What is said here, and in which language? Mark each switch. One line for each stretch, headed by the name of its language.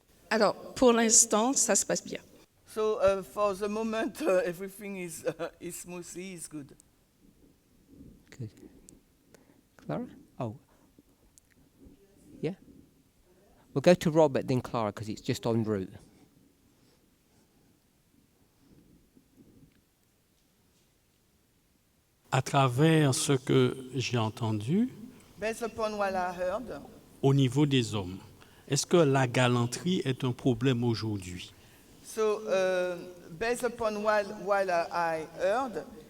French: Alors, pour l'instant, ça se passe bien.
English: So for the moment, everything is smoothly, is good. Good. Clara? Oh. Yeah? We'll go to Robert, then Clara, because it's just en route.
French: À travers ce que j'ai entendu,
English: Based upon what I heard,
French: au niveau des hommes, est-ce que la galanterie est un problème aujourd'hui?
English: so based upon what I heard,